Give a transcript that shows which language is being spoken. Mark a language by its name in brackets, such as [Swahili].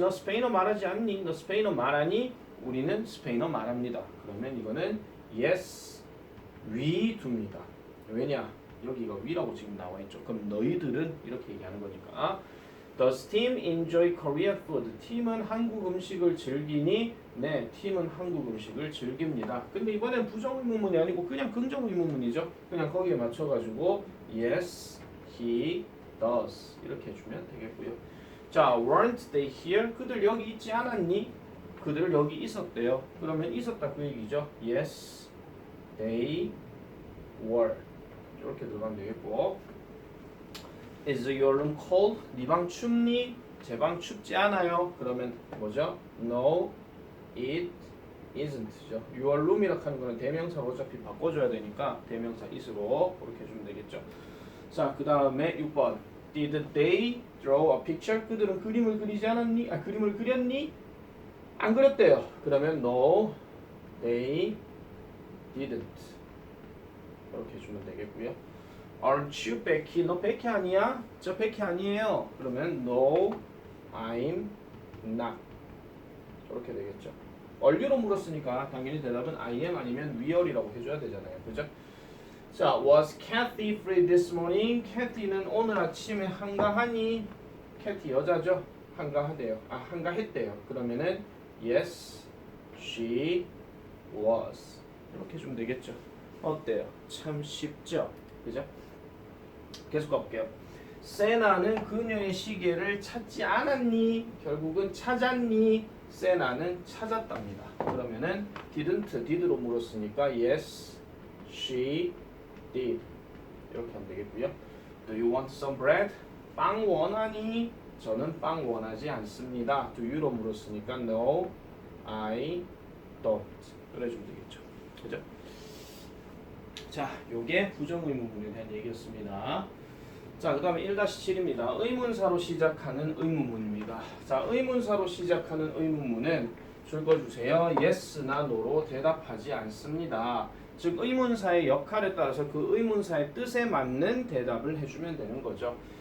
[Korean] 너 스페인어 말하지 않니? 너 스페인어 말하니? 우리는 스페인어 말합니다. 그러면 이거는 yes, we do입니다. 왜냐? 여기가 we라고 지금 나와 있죠. 그럼 너희들은 이렇게 얘기하는 거니까. [English] Does team enjoy Korean food? [Korean] 팀은 한국 음식을 즐기니? 네, 팀은 한국 음식을 즐깁니다. 근데 이번엔 부정의문문이 아니고 그냥 긍정의문문이죠. 그냥 거기에 맞춰가지고 [English] yes, he does [Korean] 이렇게 해주면 되겠고요. 자, [English] weren't they here? [Korean] 그들 여기 있지 않았니? 그들 여기 있었대요. 그러면 있었다 그 얘기죠. [English] Yes, they were. [Korean] 이렇게 들어가면 되겠고. [English] Is your room cold? [Korean] 네 방 춥니? 제 방 춥지 않아요. 그러면 뭐죠? [English] No, it isn't죠. [Korean] Your room이라고 하는 거는 대명사로 어차피 바꿔줘야 되니까 대명사 is로 그렇게 해주면 되겠죠. 자, 그 다음에 6번. [English] Did they draw a picture? [Korean] 그들은 그림을 그리지 않았니? 그림을 그렸니? 안 그렸대요. [English] 그러면 no, they didn't. [Korean] 이렇게 해주면 되겠고요. [English] Aren't you Becky? [Korean] 너 베키 아니야? 저 베키 아니에요. [English] 그러면 no, I'm not. [Korean] 이렇게 되겠죠. 얼류로 물었으니까 당연히 대답은 I am 아니면 were이라고 해줘야 되잖아요. 그죠? [English] 자, was Kathy free this morning? [Korean] Kathy는 오늘 아침에 한가하니? Kathy 여자죠? 한가하대요. 한가했대요. [English] 그러면은 yes, she was. [Korean] 이렇게 해주면 되겠죠. 어때요? 참 쉽죠? 그죠? 계속 가볼게요. 세나는 그녀의 시계를 찾지 않았니? 결국은 찾았니? 세나는 찾았답니다. [English] 그러면은 didn't, did로 물었으니까 yes, she did. [Korean] 이렇게 하면 되겠고요. [English] Do you want some bread? [Korean] 빵 원하니? 저는 빵 원하지 않습니다. [English] Do you로 물었으니까 no, I don't. [Korean] 그래주면 되겠죠. 그죠? 자, 요게 부정의문문에 대한 얘기였습니다. 자, 그 다음에 1-7입니다. 의문사로 시작하는 의문문입니다. 자, 의문사로 시작하는 의문문은 줄거주세요. yes나 no로 대답하지 않습니다. 즉, 의문사의 역할에 따라서 그 의문사의 뜻에 맞는 대답을 해주면 되는 거죠.